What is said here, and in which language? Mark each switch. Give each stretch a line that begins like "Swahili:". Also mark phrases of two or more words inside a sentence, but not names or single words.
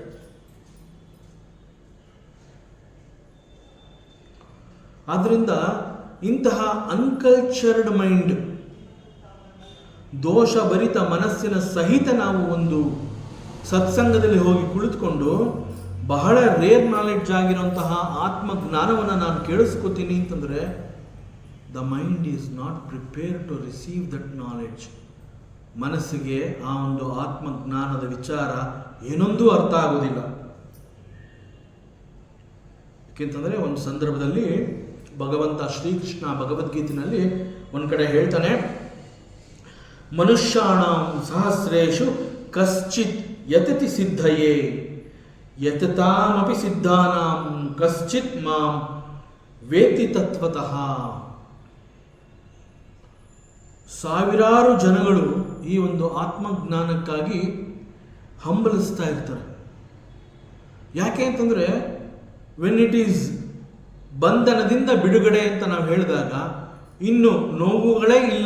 Kannada: ಆದ್ರಿಂದ ಇಂತಹ
English: uncultured mind,
Kannada: ದೋಷಭರಿತ ಮನಸ್ಸಿನ ಸಹಿತ ನಾವು ಒಂದು ಸತ್ಸಂಗದಲ್ಲಿ ಹೋಗಿ ಕುಳಿತುಕೊಂಡು ಬಹಳ
English: rare knowledge
Kannada: ಆಗಿರುವಂತಹ ಆತ್ಮಜ್ಞಾನವನ್ನು ನಾನು ಕೇಳಿಸ್ಕೊತೀನಿ ಅಂತಂದರೆ
English: the mind is not prepare to receive that knowledge.
Kannada: ಮನಸ್ಸಿಗೆ ಆ ಒಂದು ಆತ್ಮಜ್ಞಾನದ ವಿಚಾರ ಏನೊಂದೂ ಅರ್ಥ ಆಗೋದಿಲ್ಲ. ಯಾಕೆಂತಂದರೆ ಒಂದು ಸಂದರ್ಭದಲ್ಲಿ ಭಗವಂತ ಶ್ರೀಕೃಷ್ಣ ಭಗವದ್ಗೀತೆಯಲ್ಲಿ ಒಂದು ಕಡೆ ಹೇಳ್ತಾನೆ,
Sanskrit: ಮನುಷ್ಯಾಣಾಂ ಸಹಸ್ರೇಷು ಕಶ್ಚಿತ್ ಯತತಿ ಸಿದ್ಧಯೇ ಯತತಾಮಪಿ ಸಿದ್ಧಾನಾಂ ಕಶ್ಚಿತ್ ಮಾಂ ವೇತಿ ತತ್ವತಃ.
Kannada: ಸಾವಿರಾರು ಜನಗಳು ಈ ಒಂದು ಆತ್ಮಜ್ಞಾನಕ್ಕಾಗಿ ಹಂಬಲಿಸ್ತಾ ಇರ್ತಾರೆ. ಯಾಕೆ ಅಂತಂದರೆ
English: when it is
Kannada: ಬಂಧನದಿಂದ ಬಿಡುಗಡೆ ಅಂತ ನಾವು ಹೇಳಿದಾಗ ಇನ್ನು ನೋವುಗಳೇ ಇಲ್ಲ.